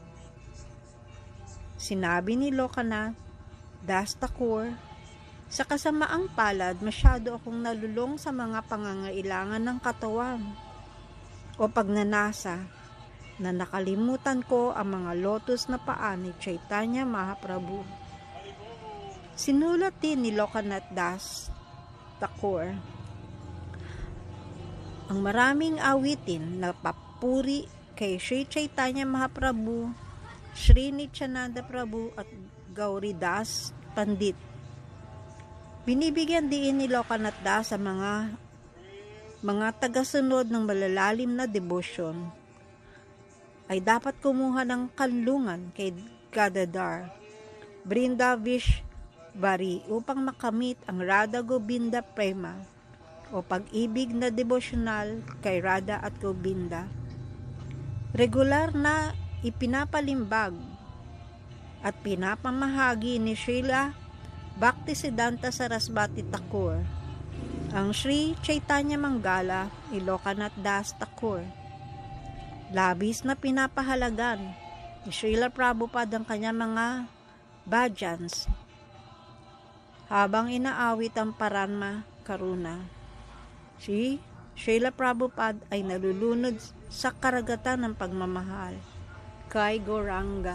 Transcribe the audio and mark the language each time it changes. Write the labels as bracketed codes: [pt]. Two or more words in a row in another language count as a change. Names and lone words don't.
[tl] Sinabi ni Lokanadas Thakur, sa kasamaang palad, masyado akong nalulong sa mga pangangailangan ng katawan o pagnanasa na nakalimutan ko ang mga lotus na paa ni Chaitanya Mahaprabhu. Sinulat din ni Lokanadas Thakur ang maraming awitin na papuri kay Sri Chaitanya Mahaprabhu, Sri Nityananda Prabhu at Gauridas Pandit. Binibigyan din ni Lokanadas sa mga tagasunod ng malalalim na debosyon ay dapat kumuha ng kanlungan kay Gadadhar Vrindavishvari upang makamit ang Radha Govinda Prema o pag-ibig na devosyonal kay Radha at Govinda. Regular na ipinapalimbag at pinapamahagi ni Srila Bhaktisiddhanta Sarasvati Thakur ang Sri Chaitanya Mangala ni Lokanadas Thakur. Labis na pinapahalagan ni Srila Prabhupada ang kanyang mga bhajans habang inaawit ang Paranma Karuna. Si Srila Prabhupada ay nalulunod sa karagatan ng pagmamahal kay Gauranga.